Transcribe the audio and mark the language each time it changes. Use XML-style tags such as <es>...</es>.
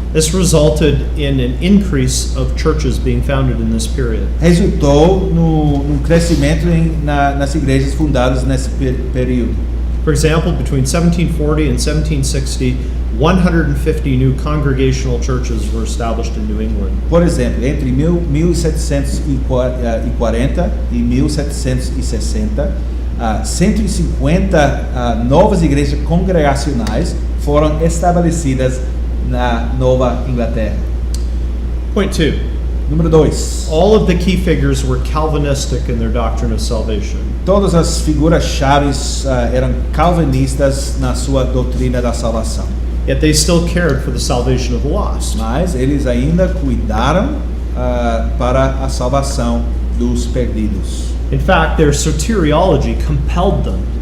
<en>This resulted in an increase of churches being founded in this period.</en> <pt>Resultou no crescimento nas igrejas fundadas nesse período.</pt> <en>For example, between 1740 and 1760, 150 new congregational churches were established in New England.</en> <pt>Por exemplo, entre 1740 e 1760, 150 novas igrejas congregacionais foram estabelecidas na Nova Inglaterra.</pt> <en>Point two,</en> <pt>Número 2.</pt> <en>All of the key figures were Calvinistic in their doctrine of salvation.</en> <pt>Todas as figuras chaves eram calvinistas na sua doutrina da salvação.</pt> <en>Yet they still cared for the salvation of the lost.</en> <pt>Mas eles ainda cuidaram para a salvação dos perdidos.</pt> <en>In fact, their soteriology compelled them.</en>